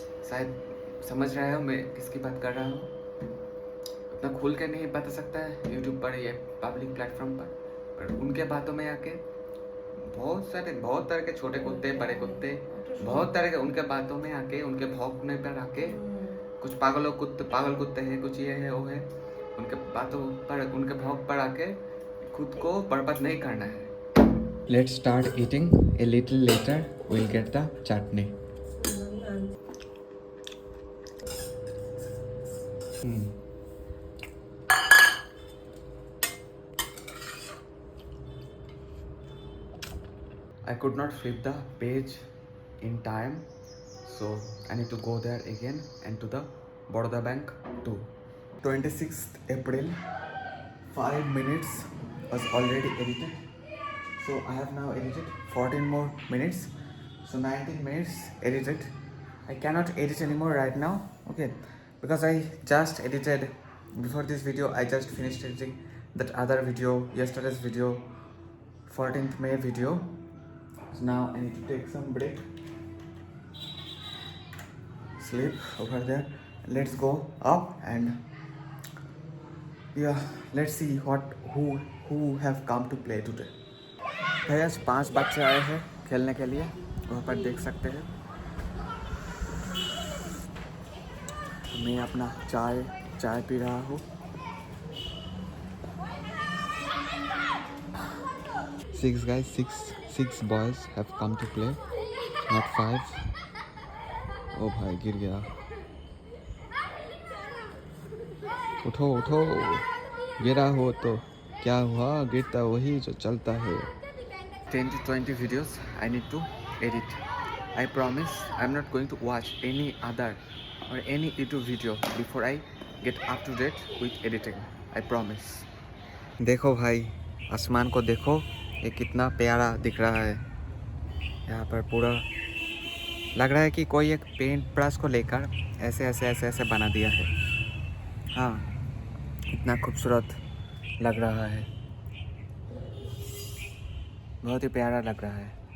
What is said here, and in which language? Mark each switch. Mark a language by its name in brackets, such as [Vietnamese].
[Hindi] शायद समझ रहे हो मैं किसकी बात कर रहा हूँ। उतना खुल के नहीं बता सकता है यूट्यूब पर, ये पब्लिक प्लेटफॉर्म पर उनके बातों में आके बहुत तरह के छोटे कुत्ते, बड़े कुत्ते, बहुत तरह के, उनके बातों में आके, उनके भौंकने पर आके, कुछ पागल कुत्ते हैं, कुछ ये है वो है, उनके बातों पर, उनके भौंक पर आके खुद को बर्बाद नहीं करना है। [English] Let's start eating. A little later we'll get the chutney. I could not flip the page in time, so I need to go there again and to the Baroda Bank too. 26th April, 5 minutes was already edited, so I have now edited 14 more minutes, so 19 minutes edited. I cannot edit anymore right now. Okay, because I just edited before this video. I just finished editing that other video, yesterday's video, 14th May video. So now I need to take some break, sleep over there. Let's go up and yeah, let's see who have come to play today. [Hindi] भैया 5 बच्चे आए हैं खेलने के लिए, वहाँ पर देख सकते हैं। मैं अपना चाय पी रहा हूँ। [English] 6 guys, 6 boys have come to play, not 5. [Hindi] ओ भाई गिर गया, उठो, गिरा हो तो क्या हुआ, गिरता वही जो चलता है। [English] 10 to 20 videos I need to edit. I promise I'm not going to watch any other or any YouTube video before I get up to date with editing. I promise. [Hindi] देखो भाई, आसमान को देखो, ये कितना प्यारा दिख रहा है। यहाँ पर पूरा लग रहा है कि कोई एक पेंट ब्रश को लेकर ऐसे बना दिया है। हाँ, इतना खूबसूरत लग रहा है, बहुत ही प्यारा लग रहा है।